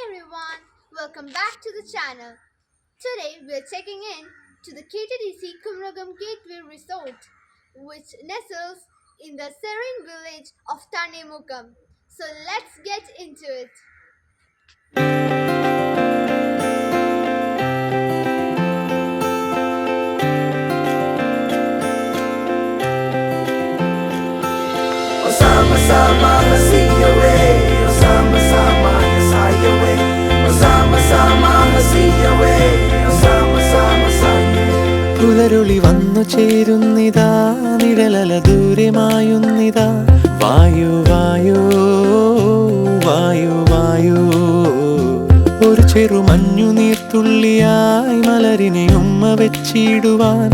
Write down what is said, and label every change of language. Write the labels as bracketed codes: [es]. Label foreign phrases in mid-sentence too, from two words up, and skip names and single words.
[en] everyone, welcome back to the channel. Today we're checking in to the KTDC Kumragam Gateway Resort, which nestles in the serene village of Tanemukam. So let's get into it. Sama-sama hasiyawe, oh sama-sama yasayawe, oh sama-sama hasiyawe, oh sama-sama saye. [ml] പുലരുളി വന്നു ചേരുന്നിതാ, നിഴലല ദൂരമായുന്നിതാ. വായു വായു വായു വായു, ഒരു ചെറു മഞ്ഞു നീർത്തുള്ളിയായി മലരിനെ ഉമ്മ വെച്ചിടുവാൻ.